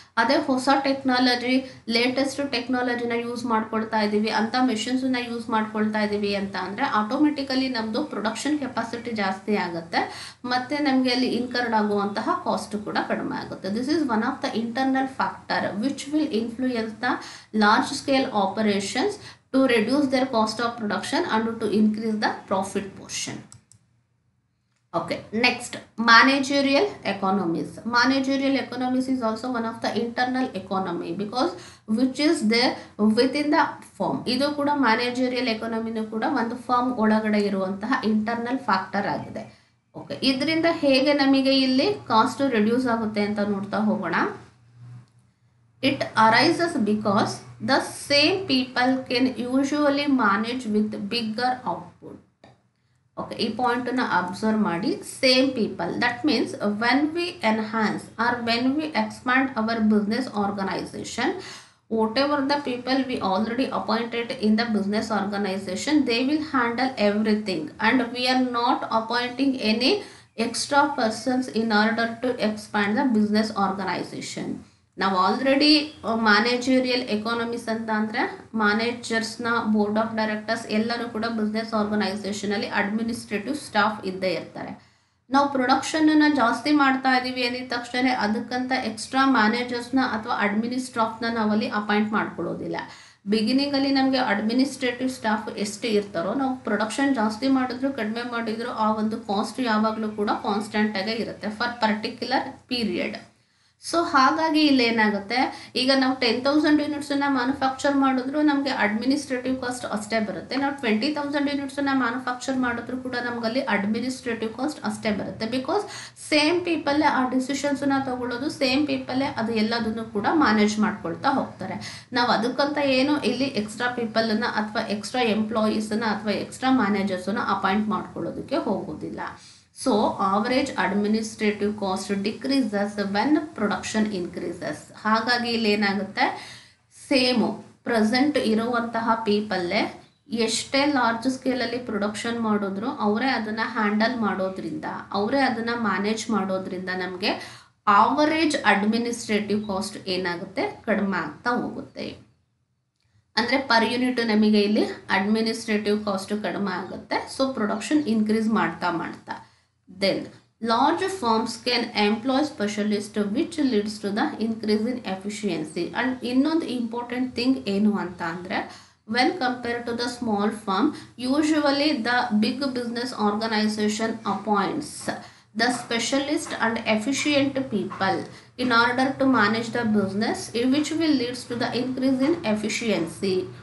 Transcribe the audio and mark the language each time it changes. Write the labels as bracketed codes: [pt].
[kn] ಅದೇ ಹೊಸ technology latest ಟೆಕ್ನಾಲಜಿನ use ಮಾಡ್ಕೊಳ್ತಾ ಇದ್ದೀವಿ ಅಂತ ಮಿಷಿನ್ಸನ್ನ ಯೂಸ್ ಮಾಡ್ಕೊಳ್ತಾ ಇದ್ದೀವಿ ಅಂತ ಅಂದರೆ ಆಟೋಮೆಟಿಕಲಿ ನಮ್ಮದು ಪ್ರೊಡಕ್ಷನ್ ಕೆಪಾಸಿಟಿ ಜಾಸ್ತಿ ಆಗುತ್ತೆ ಮತ್ತು ನಮಗೆ ಅಲ್ಲಿ ಇನ್ಕರ್ಡ್ ಆಗುವಂತಹ ಕಾಸ್ಟ್ ಕೂಡ ಕಡಿಮೆ ಆಗುತ್ತೆ. [en] This is one of the internal factor which will influence the large scale operations to reduce their cost of production and to increase the profit portion. Okay, next, managerial economies. Managerial economies is also one of the internal economy because which is there within the firm. [kn] ಇದು ಕೂಡ managerial ಎಕಾನಮಿನೂ ಕೂಡ ಒಂದು firm ಒಳಗಡೆ ಇರುವಂತಹ internal factor ಆಗಿದೆ. Okay, ಇದರಿಂದ ಹೇಗೆ ನಮಗೆ ಇಲ್ಲಿ ಕಾಸ್ಟ್ ರಿಡ್ಯೂಸ್ ಆಗುತ್ತೆ ಅಂತ ನೋಡ್ತಾ ಹೋಗೋಣ. [en] It arises because the same people can usually manage with bigger output. [kn] Okay, ಈ ಪಾಯಿಂಟನ್ನು ಅಬ್ಸರ್ವ್ ಮಾಡಿ. [en] Same people, that means when we enhance or when we expand our business organization, whatever the people we already appointed in the business organization, they will handle everything and we are not appointing any extra persons in order to expand the business organization. [kn] ನಾವು already managerial economies ಅಂತ ಅಂದರೆ ಮ್ಯಾನೇಜರ್ಸ್ನ board of directors ಎಲ್ಲರೂ ಕೂಡ business ಆರ್ಗನೈಸೇಷನಲ್ಲಿ administrative staff ಇದ್ದೇ ಇರ್ತಾರೆ. ನಾವು ಪ್ರೊಡಕ್ಷನನ್ನು ಜಾಸ್ತಿ ಮಾಡ್ತಾ ಇದ್ದೀವಿ ಅಂದಿದ ತಕ್ಷಣ ಅದಕ್ಕಂತ ಎಕ್ಸ್ಟ್ರಾ ಮ್ಯಾನೇಜರ್ಸ್ನ ಅಥವಾ ಅಡ್ಮಿನಿಸ್ಟ್ರಾಫ್ನ ನಾವಲ್ಲಿ ಅಪಾಯಿಂಟ್ ಮಾಡ್ಕೊಳ್ಳೋದಿಲ್ಲ. ಬಿಗಿನಿಂಗಲ್ಲಿ ನಮಗೆ ಅಡ್ಮಿನಿಸ್ಟ್ರೇಟಿವ್ ಸ್ಟಾಫ್ ಎಷ್ಟು ಇರ್ತಾರೋ ನಾವು ಪ್ರೊಡಕ್ಷನ್ ಜಾಸ್ತಿ ಮಾಡಿದ್ರು ಕಡಿಮೆ ಮಾಡಿದ್ರು ಆ ಒಂದು ಕಾಸ್ಟ್ ಯಾವಾಗಲೂ ಕೂಡ ಕಾನ್ಸ್ಟೆಂಟಾಗೇ ಇರುತ್ತೆ [en] For particular period. [kn] ಸೊ ಹಾಗಾಗಿ ಇಲ್ಲಿ ಏನಾಗುತ್ತೆ, ಈಗ ನಾವು 10,000 ಯೂನಿಟ್ಸನ್ನು ಮ್ಯಾನುಫ್ಯಾಕ್ಚರ್ ಮಾಡಿದ್ರು ನಮಗೆ ಅಡ್ಮಿನಿಸ್ಟ್ರೇಟಿವ್ ಕಾಸ್ಟ್ ಅಷ್ಟೇ ಬರುತ್ತೆ. ನಾವು 20,000 ಯೂನಿಟ್ಸನ್ನು ಮ್ಯಾನುಫ್ಯಾಕ್ಚರ್ ಮಾಡಿದ್ರು ಕೂಡ ನಮಗಲ್ಲಿ ಅಡ್ಮಿನಿಸ್ಟ್ರೇಟಿವ್ ಕಾಸ್ಟ್ ಅಷ್ಟೇ ಬರುತ್ತೆ. ಬಿಕಾಸ್ ಸೇಮ್ ಪೀಪಲ್ಲೇ ಆ ಡಿಸಿಷನ್ಸನ್ನ ತಗೊಳ್ಳೋದು, ಸೇಮ್ ಪೀಪಲ್ಲೇ ಅದು ಎಲ್ಲದನ್ನು ಕೂಡ ಮ್ಯಾನೇಜ್ ಮಾಡ್ಕೊಳ್ತಾ ಹೋಗ್ತಾರೆ. ನಾವು ಅದಕ್ಕಂತ ಏನು ಇಲ್ಲಿ ಎಕ್ಸ್ಟ್ರಾ ಪೀಪಲನ್ನು ಅಥವಾ ಎಕ್ಸ್ಟ್ರಾ ಎಂಪ್ಲಾಯೀಸನ್ನು ಅಥವಾ ಎಕ್ಸ್ಟ್ರಾ ಮ್ಯಾನೇಜರ್ಸನ್ನು ಅಪಾಯಿಂಟ್ ಮಾಡ್ಕೊಳ್ಳೋದಕ್ಕೆ ಹೋಗೋದಿಲ್ಲ. [en] So average administrative cost decreases when production increases. [kn] ಹಾಗಾಗಿ ಇಲ್ಲಿ ಏನಾಗುತ್ತೆ, ಸೇಮು ಪ್ರೆಸೆಂಟ್ ಇರುವಂತಹ ಪೀಪಲ್ಲೇ ಎಷ್ಟೇ ಲಾರ್ಜ್ ಸ್ಕೇಲಲ್ಲಿ ಪ್ರೊಡಕ್ಷನ್ ಮಾಡಿದ್ರು ಅವರೇ ಅದನ್ನು ಹ್ಯಾಂಡಲ್ ಮಾಡೋದ್ರಿಂದ, ಅವರೇ ಅದನ್ನು ಮ್ಯಾನೇಜ್ ಮಾಡೋದ್ರಿಂದ ನಮಗೆ ಆವರೇಜ್ ಅಡ್ಮಿನಿಸ್ಟ್ರೇಟಿವ್ ಕಾಸ್ಟ್ ಏನಾಗುತ್ತೆ, ಕಡಿಮೆ ಆಗ್ತಾ ಹೋಗುತ್ತೆ. ಅಂದರೆ ಪರ್ ಯೂನಿಟ್ ನಮಗೆ ಇಲ್ಲಿ ಅಡ್ಮಿನಿಸ್ಟ್ರೇಟಿವ್ ಕಾಸ್ಟ್ ಕಡಿಮೆ ಆಗುತ್ತೆ. ಸೊ ಪ್ರೊಡಕ್ಷನ್ ಇನ್ಕ್ರೀಸ್ ಮಾಡ್ತಾ [en] then large firms can employ specialists which leads to the increase in efficiency. And [kn] ಇನ್ನೊಂದು ಇಂಪಾರ್ಟೆಂಟ್ ಥಿಂಗ್ ಏನು ಅಂತ ಅಂದರೆ, [en] when compared to the small firm, usually the big business organization appoints the specialist and efficient people in order to manage the business, which will leads to the increase in efficiency.